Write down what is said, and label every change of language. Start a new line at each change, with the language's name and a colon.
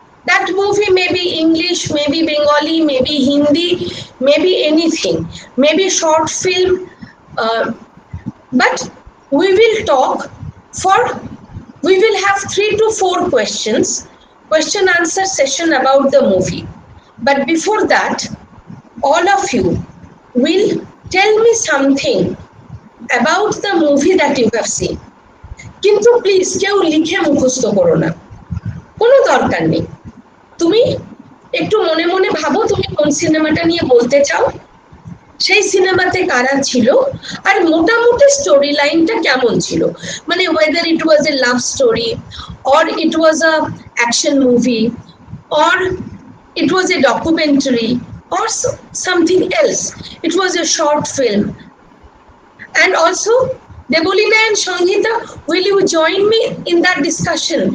English: That movie may be English, maybe Bengali, maybe Hindi, maybe anything, maybe short film, but we will talk for, we will have 3 to 4 questions, question answer session about the movie. But before that, all of you will tell me something about the movie that you have seen.
Bangla: কিন্তু please কেউ লিখে মুখস্থ করো না, কোনো দরকার নেই। তুমি একটু মনে মনে ভাবো তুমি কোন সিনেমাটা নিয়ে বলতে চাও, সেই সিনেমাতে কারা ছিল, আর মোটামুটি স্টোরি লাইনটা কেমন ছিল।
English: মানে whether it was a love story or it was a action movie or it was a documentary or something else, it was a short film. And also Debolina and Sangeeta, will you join me in that discussion?